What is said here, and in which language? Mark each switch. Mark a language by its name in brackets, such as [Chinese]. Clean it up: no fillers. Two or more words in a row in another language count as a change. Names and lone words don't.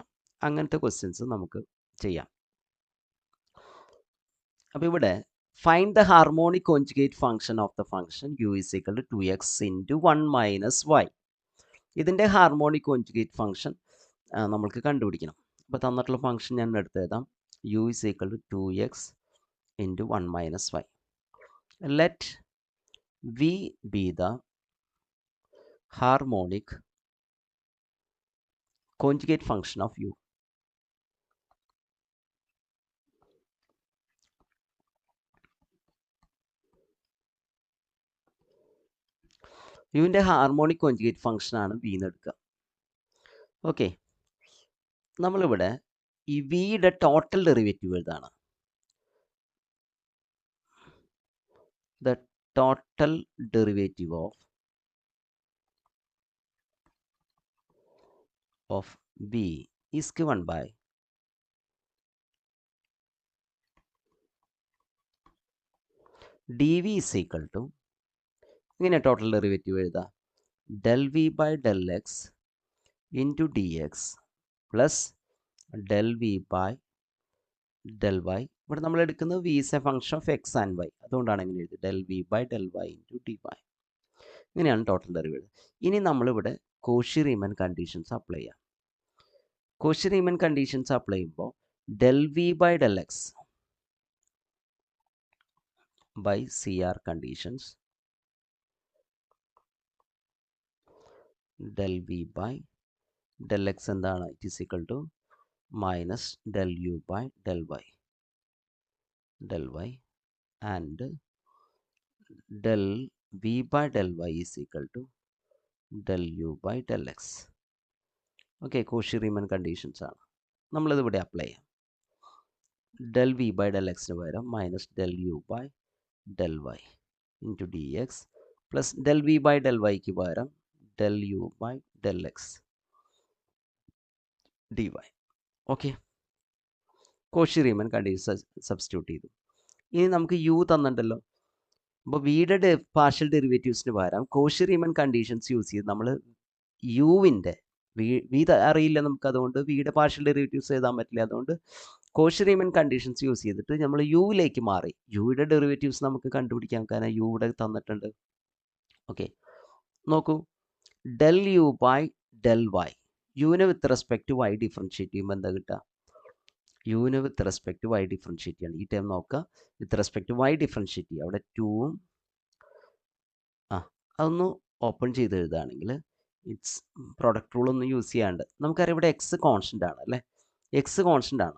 [Malayalam] അങ്ങനത്തെ ക്വസ്റ്റ്യൻസ് നമുക്ക് ചെയ്യാം. അപ്പോൾ ഇവിടെ [English] find the harmonic conjugate function of the function u is equal to 2x into 1 minus y. [Malayalam] ഇതിൻ്റെ [English] harmonic conjugate function [Malayalam] നമ്മൾക്ക് കണ്ടുപിടിക്കണം. അപ്പോൾ തന്നിട്ടുള്ള ഫംഗ്ഷൻ ഞാൻ എടുത്ത് എഴുതാം. [English] u is equal to 2x into 1 minus y. ലെറ്റ് v be the harmonic conjugate function of u. [Malayalam] യുവിൻ്റെ [English] harmonic conjugate function [Malayalam] ആണ് വി എന്ന് എടുക്കുക. ഓക്കെ, നമ്മളിവിടെ ഈ വിയുടെ [English] total derivative [Malayalam] എഴുതാണ്. [English] the total derivative of v is given by dv is equal to, [Malayalam] ഇങ്ങനെ [English] total derivative [Malayalam] എഴുതാം, [English] del v by del x into dx പ്ലസ് del v by del y. [Malayalam] ഇവിടെ നമ്മൾ എടുക്കുന്നത് [English] v is a function of x and y, [Malayalam] അതുകൊണ്ടാണ് ഇങ്ങനെ എഴുതുന്നത് [English] del v by del y into dy. [Malayalam] ഇങ്ങനെയാണ് [English] total derivative. [Malayalam] ഇനി നമ്മളിവിടെ [English] Cauchy Riemann conditions apply [Malayalam] ചെയ്യാം. [English] Cauchy Riemann conditions apply ചെയ്യുമ്പോൾ del v by del x by CR conditions, del v by del x എന്താണ്, it is equal to minus del u by del y and del v by del y is equal to del u by del x. [Malayalam] ഓക്കെ, [English] Cauchy Riemann conditions [Malayalam] ആണ് നമ്മളിത് ഇവിടെ അപ്ലൈ ചെയ്യാം. [English] del v by del x പകരം മൈനസ് del u by del y into dx പ്ലസ് del v by del y പകരം del u by del x dy. [Malayalam] ഓക്കെ, [English] Cauchy Riemann condition substitute [Malayalam] ചെയ്തു. ഇനി നമുക്ക് യു തന്നിട്ടുണ്ടല്ലോ. അപ്പോൾ വിയുടെ [English] partial derivativesന് [Malayalam] പകരം [English] Cauchy Riemann conditions use [Malayalam] ചെയ്ത് നമ്മൾ യുവിൻ്റെ വി അറിയില്ല നമുക്ക്, അതുകൊണ്ട് വിയുടെ [English] partial derivatives [Malayalam] എഴുതാൻ പറ്റില്ല. അതുകൊണ്ട് [English] Cauchy Riemann conditions use [Malayalam] ചെയ്തിട്ട് നമ്മൾ യുവിലേക്ക് മാറി യുയുടെ ഡെറിവേറ്റീവ്സ് നമുക്ക് കണ്ടുപിടിക്കാം, കാരണം യു ഇവിടെ തന്നിട്ടുണ്ട്. ഓക്കെ, നോക്കൂ, [English] del u by del y, [Malayalam] യുവിനെ [English] with respect y differentiate [Malayalam] ചെയ്യുമ്പോൾ എന്താ കിട്ടുക, യുവിനെ [English] with respect y differentiate [Malayalam] ചെയ്യണം. ഈ ടൈം നോക്കുക, [English] with respect y differentiate [Malayalam] ചെയ്യുക. അവിടെ 2ഉം അതൊന്ന് ഓപ്പൺ ചെയ്ത് എഴുതുകയാണെങ്കിൽ [English] it's product rule [Malayalam] ഒന്നും യൂസ് ചെയ്യാണ്ട് നമുക്കറിയാം ഇവിടെ [English] x constant [Malayalam] ആണ് അല്ലേ, [English] x constant [Malayalam] ആണ്.